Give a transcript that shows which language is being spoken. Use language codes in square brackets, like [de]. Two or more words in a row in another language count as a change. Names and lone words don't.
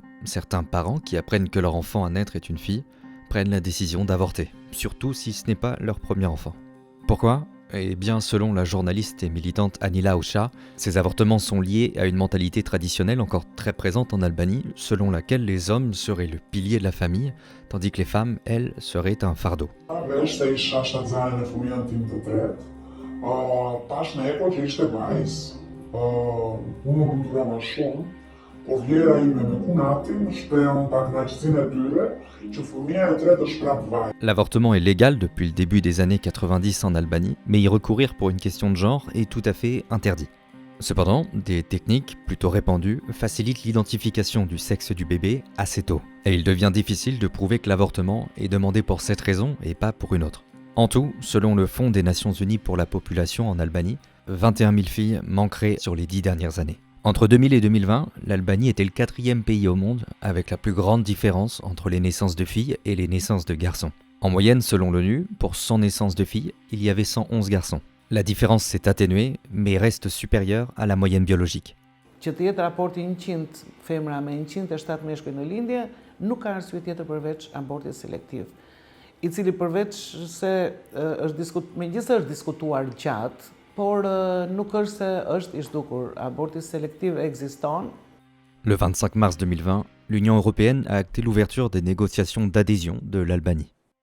[fr] Certains parents qui apprennent que leur enfant à naître est une fille prennent la décision d'avorter, surtout si ce n'est pas leur premier enfant. Pourquoi ? Eh bien, selon la journaliste et militante Anila Ocha, ces avortements sont liés à une mentalité traditionnelle encore très présente en Albanie, selon laquelle les hommes seraient le pilier de la famille, tandis que les femmes, elles, seraient un fardeau. [sq] Vesh se isha shtatzaren e fëmijën tim të tretë. Tash në eko që ishte vajzë, unë nuk më vrema shumë, po vjera ime me kunatin shprejon pak knaqësinë e tyre që fëmija e tretë është prapë vajzë. [fr] L'avortement est légal depuis le début des années 90 en Albanie, mais y recourir pour une question de genre est tout à fait interdit. Cependant, des techniques plutôt répandues facilitent l'identification du sexe du bébé assez tôt, et il devient difficile de prouver que l'avortement est demandé pour cette raison et pas pour une autre. En tout, selon le Fonds des Nations Unies pour la population en Albanie, 21 000 filles manqueraient sur les 10 dernières années. Entre 2000 et 2020, l'Albanie était le 4e pays au monde avec la plus grande différence entre les naissances de filles et les naissances de garçons. En moyenne, selon l'ONU, pour 100 naissances de filles, il y avait 111 garçons. La différence s'est atténuée, mais reste supérieure à la moyenne biologique. [sq] Që të jetë raporti 100 femra me 107 meshkuj në lindje, nuk ka arsye tjetër përveç abortit selektiv, i cili përveç se megjithëse është diskutuar gjatë, por nuk është se është i zhdukur. Aborti selektiv ekziston. [fr] Le 25 mars 2020, l'Union européenne a acté l'ouverture des négociations d'adhésion de l'Albanie.